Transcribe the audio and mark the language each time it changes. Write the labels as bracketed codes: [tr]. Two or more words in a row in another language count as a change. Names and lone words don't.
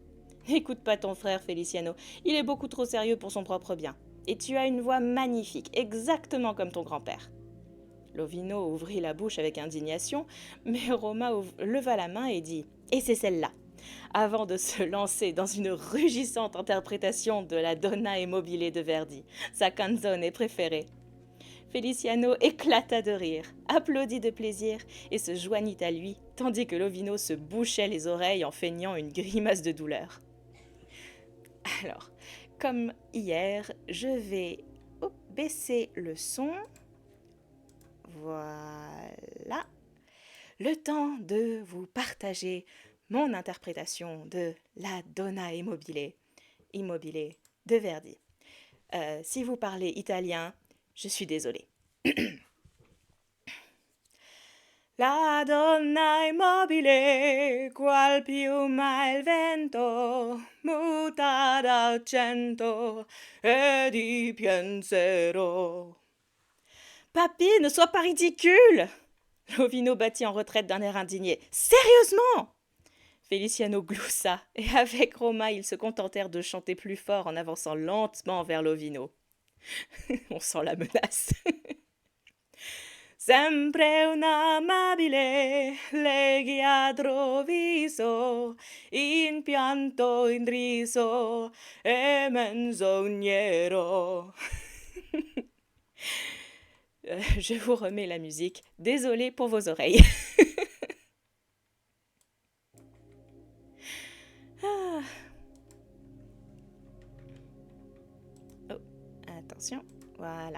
[fr] N'écoute pas ton frère, Feliciano, il est beaucoup trop sérieux pour son propre bien. Et tu as une voix magnifique, exactement comme ton grand-père. Lovino ouvrit la bouche avec indignation, mais Roma leva la main et dit « Et c'est celle-là !» avant de se lancer dans une rugissante interprétation de la Donna e Mobile de Verdi, sa canzone préférée. Feliciano éclata de rire, applaudit de plaisir et se joignit à lui, tandis que Lovino se bouchait les oreilles en feignant une grimace de douleur. Alors, comme hier, je vais baisser le son. Voilà. Le temps de vous partager mon interprétation de la Donna Immobile de Verdi. Si vous parlez italien, je suis désolée. [it] La donna immobile, qual piuma il vento, muta d'argento e di pensiero. [fr] Papy, ne sois pas ridicule! Lovino battit en retraite d'un air indigné. Sérieusement! Feliciano gloussa, et avec Roma, ils se contentèrent de chanter plus fort en avançant lentement vers Lovino. On sent la menace. [it] Sempre un'amabile leggiadro viso, in pianto, in riso e menzognero. [fr] Je vous remets la musique. Désolée pour vos oreilles. Ah. Oh, attention, voilà.